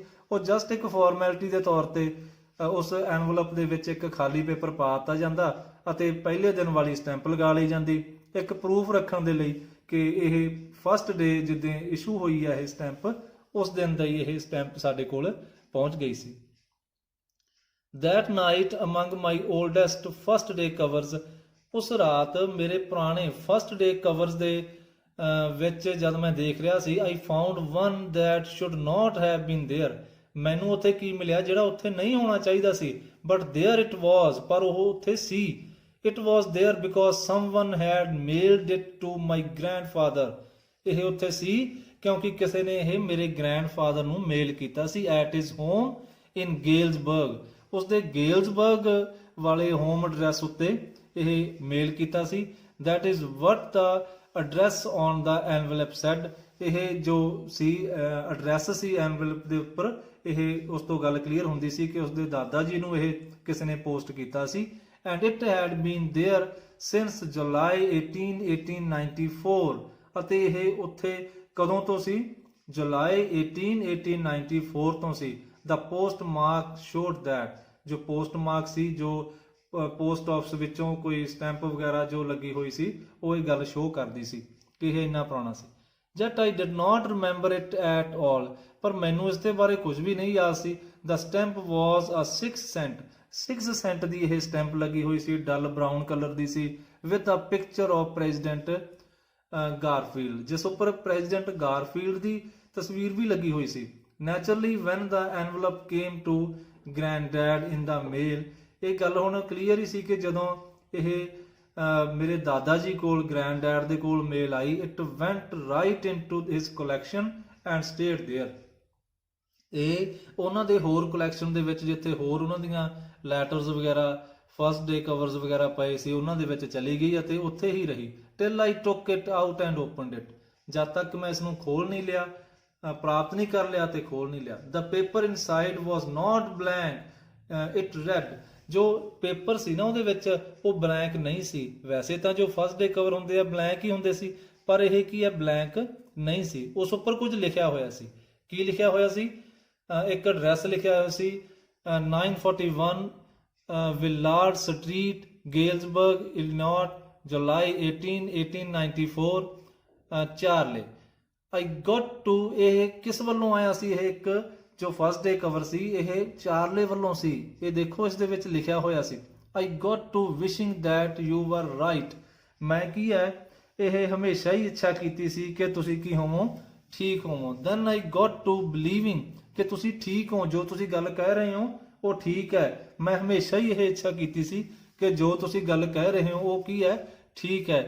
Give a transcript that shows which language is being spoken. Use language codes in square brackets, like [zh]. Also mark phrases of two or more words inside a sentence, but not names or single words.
[pa] ਉਹ ਜਸਟ ਇੱਕ ਫਾਰਮੈਲਿਟੀ ਦੇ ਤੌਰ ਤੇ ਉਸ ਐਨਵਲਪ ਦੇ ਵਿੱਚ ਇੱਕ ਖਾਲੀ ਪੇਪਰ ਪਾ ਦਿੱਤਾ ਜਾਂਦਾ ਅਤੇ ਪਹਿਲੇ ਦਿਨ ਵਾਲੀ ਸਟੈਂਪ ਲਗਾ ਲਈ ਜਾਂਦੀ, ਇੱਕ ਪ੍ਰੂਫ ਰੱਖਣ ਦੇ ਲਈ ਕਿ ਇਹ [en] first day [pa] ਜਿੱਦਾਂ ਇਸ਼ੂ ਹੋਈ ਹੈ ਇਹ ਸਟੈਂਪ, ਉਸ ਦਿਨ ਦਾ ਹੀ ਇਹ ਸਟੈਂਪ ਸਾਡੇ ਕੋਲ ਪਹੁੰਚ ਗਈ ਸੀ। [en] That night among my oldest first day covers, [pa] ਉਸ ਰਾਤ ਮੇਰੇ ਪੁਰਾਣੇ [en] first day covers [pa] ਦੇ ਵਿੱਚ ਜਦ ਮੈਂ ਦੇਖ ਰਿਹਾ ਸੀ, [en] I found one that should not have been there, [pa] ਮੈਨੂੰ ਉੱਥੇ ਕੀ ਮਿਲਿਆ ਜਿਹੜਾ ਉੱਥੇ ਨਹੀਂ ਹੋਣਾ ਚਾਹੀਦਾ ਸੀ, [en] but there it was, [pa] ਪਰ ਉਹ ਉੱਥੇ ਸੀ। [en] It was there because someone had mailed it to my grandfather, [pa] ਇਹ ਉੱਥੇ ਸੀ ਕਿਉਂਕਿ ਕਿਸੇ ਨੇ ਇਹ ਮੇਰੇ ਗ੍ਰੈਂਡਫਾਦਰ ਨੂੰ ਮੇਲ ਕੀਤਾ ਸੀ [en] at his home in Galesburg, [pa] ਉਸਦੇ ਗੇਲਸਬਰਗ ਵਾਲੇ [en] home address [pa] ਉੱਤੇ ਇਹ ਮੇਲ ਕੀਤਾ ਸੀ। [en] that is what the address on the envelope said, [pa] ਇਹ ਜੋ ਸੀ ਐਡਰੈਸ ਸੀ ਐਨਵਲਪ ਦੇ ਉੱਪਰ, ਇਹ ਉਸ ਤੋਂ ਗੱਲ ਕਲੀਅਰ ਹੁੰਦੀ ਸੀ ਕਿ ਉਸਦੇ ਦਾਦਾ ਜੀ ਨੂੰ ਇਹ ਕਿਸੇ ਨੇ ਪੋਸਟ ਕੀਤਾ ਸੀ। [en] and it had been there since July 18, 1894, [pa] ਅਤੇ ਇਹ ਉੱਥੇ ਕਦੋਂ ਤੋਂ ਸੀ? ਜੁਲਾਈ 18, 1894 ਤੋਂ ਸੀ। [en] The postmark showed that, [pa] ਜੋ ਪੋਸਟਮਾਰਕ ਸੀ, ਜੋ [en] post office [pa] ਵਿੱਚੋਂ ਕੋਈ ਸਟੈਂਪ ਵਗੈਰਾ ਜੋ ਲੱਗੀ ਹੋਈ ਸੀ, ਉਹ ਇਹ ਗੱਲ ਸ਼ੋਅ ਕਰਦੀ ਸੀ ਕਿ ਇਹ ਇੰਨਾ ਪੁਰਾਣਾ ਸੀ। [en] Yet I did not remember it at all, [pa] ਪਰ ਮੈਨੂੰ ਇਸ ਦੇ ਬਾਰੇ ਕੁਝ ਵੀ ਨਹੀਂ ਯਾਦ ਸੀ। [en] The stamp was a 6 cent, [pa] 6 cent ਦੀ ਇਹ ਸਟੈਂਪ ਲੱਗੀ ਹੋਈ ਸੀ, [en] dull brown colour [pa] ਦੀ ਸੀ, [en] with a picture of President Garfield, [pa] ਜਿਸ ਉੱਪਰ ਪ੍ਰੈਜ਼ੀਡੈਂਟ ਗਾਰਫੀਲਡ ਦੀ ਤਸਵੀਰ ਵੀ ਲੱਗੀ ਹੋਈ ਸੀ। [en] Naturally, when the envelope came to granddad in the mail, [pa] ਇਹ ਗੱਲ ਹੁਣ ਕਲੀਅਰ ਹੀ ਸੀ ਕਿ ਜਦੋਂ ਇਹ ਮੇਰੇ ਦਾਦਾ ਜੀ ਕੋਲ ਗ੍ਰੈਂਡਡੈਡ ਦੇ ਕੋਲ ਮੇਲ ਆਈ, [en] it went right into his collection and stayed there, [pa] ਇਹ ਉਹਨਾਂ ਦੇ ਹੋਰ ਕਲੈਕਸ਼ਨ ਦੇ ਵਿੱਚ, ਜਿੱਥੇ ਹੋਰ ਉਹਨਾਂ ਦੀਆਂ ਲੈਟਰਸ ਵਗੈਰਾ [en] first day covers [pa] ਵਗੈਰਾ ਪਏ ਸੀ, ਉਹਨਾਂ ਦੇ ਵਿੱਚ ਚਲੀ ਗਈ ਅਤੇ ਉੱਥੇ ਹੀ ਰਹੀ। [en] till I took it out and opened it, [pa] ਜਦ ਤੱਕ ਮੈਂ ਇਸ ਨੂੰ ਖੋਲ ਨਹੀਂ ਲਿਆ, ਪ੍ਰਾਪਤ ਨਹੀਂ ਕਰ ਲਿਆ ਤੇ ਖੋਲ ਨਹੀਂ ਲਿਆ। [en] The paper inside was not blank, it read, [pa] ਜੋ ਪੇਪਰ ਸੀ ਨਾ ਉਹਦੇ ਵਿੱਚ ਉਹ ਬਲੈਂਕ ਨਹੀਂ ਸੀ। ਵੈਸੇ ਤਾਂ ਜੋ [en] first day cover [pa] ਹੁੰਦੇ ਆ ਬਲੈਂਕ ਹੀ ਹੁੰਦੇ ਸੀ, ਪਰ ਇਹ ਕੀ ਹੈ ਬਲੈਂਕ ਨਹੀਂ ਸੀ। ਉਸ ਉੱਪਰ ਕੁਝ ਲਿਖਿਆ ਹੋਇਆ ਸੀ। ਕੀ ਲਿਖਿਆ ਹੋਇਆ ਸੀ? ਇੱਕ ਐਡਰੈਸ ਲਿਖਿਆ ਹੋਇਆ ਸੀ, 941 ਵਿਲਾਰਡ ਸਟਰੀਟ, ਗੇਲਸਬਰਗ, ਇਲੀਨੋਇਸ, ਜੁਲਾਈ 18, 1894, ਚਾਰਲੇ। [en] I got to, [pa] ਇਹ ਕਿਸ ਵੱਲੋਂ ਆਇਆ ਸੀ? ਇਹ ਇੱਕ ਜੋ [en] first day cover [pa] ਸੀ ਇਹ ਚਾਰਲੇ ਵੱਲੋਂ ਸੀ। ਇਹ ਦੇਖੋ ਇਸ ਦੇ ਵਿੱਚ ਲਿਖਿਆ ਹੋਇਆ ਸੀ, [en] I got to wishing that you were right, [pa] ਮੈਂ ਕੀ ਹੈ ਇਹ ਹਮੇਸ਼ਾ ਹੀ ਇੱਛਾ ਕੀਤੀ ਸੀ ਕਿ ਤੁਸੀਂ ਕੀ ਹੋਵੋ, ਠੀਕ ਹੋਵੋ। [en] then I got to believing [pa] ਕਿ ਤੁਸੀਂ ਠੀਕ ਹੋ, ਜੋ ਤੁਸੀਂ ਗੱਲ ਕਹਿ ਰਹੇ ਹੋ ਉਹ ਠੀਕ ਹੈ। ਮੈਂ ਹਮੇਸ਼ਾ ਹੀ ਇਹ ਇੱਛਾ ਕੀਤੀ ਸੀ ਕਿ ਜੋ ਤੁਸੀਂ ਗੱਲ ਕਹਿ ਰਹੇ ਹੋ ਉਹ ਕੀ ਹੈ, ਠੀਕ ਹੈ।